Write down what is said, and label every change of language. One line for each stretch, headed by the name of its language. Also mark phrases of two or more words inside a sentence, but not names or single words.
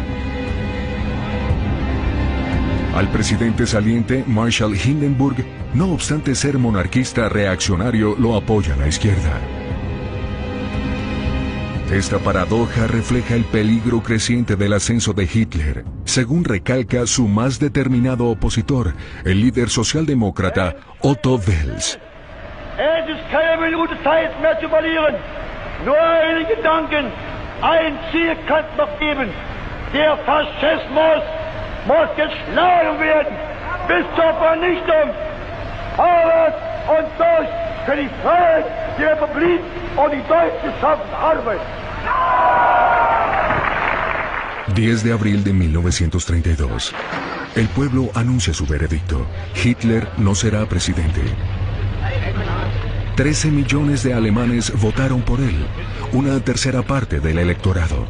Spanish: Al presidente saliente, Marshall Hindenburg, no obstante ser monarquista reaccionario, lo apoya la izquierda. Esta paradoja refleja el peligro creciente del ascenso de Hitler, según recalca su más determinado opositor, el líder socialdemócrata Otto Wels.
German: Es ist keine Minute Zeit mehr zu verlieren. Nur einen Gedanken, ein Ziel kann es noch geben. Der Faschismus muss geschlagen werden bis zur Vernichtung. Arbeit und durch für die Freiheit, die Republik und die deutsche Arbeit.
Spanish: 10 de abril de 1932. El pueblo anuncia su veredicto. Hitler no será presidente. 13 millones de alemanes votaron por él, una tercera parte del electorado.